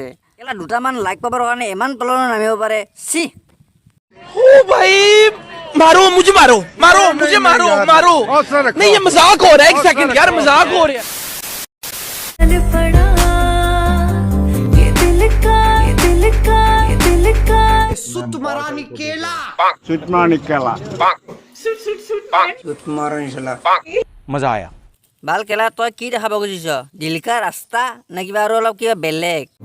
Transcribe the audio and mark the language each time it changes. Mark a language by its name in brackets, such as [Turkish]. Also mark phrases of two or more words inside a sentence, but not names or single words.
[Assamese] কেলা দুটামান লাইক পাবৰ কাৰণে ইমান তললৈ নামিব পাৰে? চি [Hindi] ओ भाई मारो मुझे मारो नहीं ये मजाक हो रहा है। एक सेकंड यार, मजाक हो रहा है। मज़ा आया। [Assamese] ভাল কেলা, তই কি দেখাব খুজিছ? [Hindi] दिल का रास्ता [Assamese] নে কিবা আৰু অলপ কিবা বেলেগ?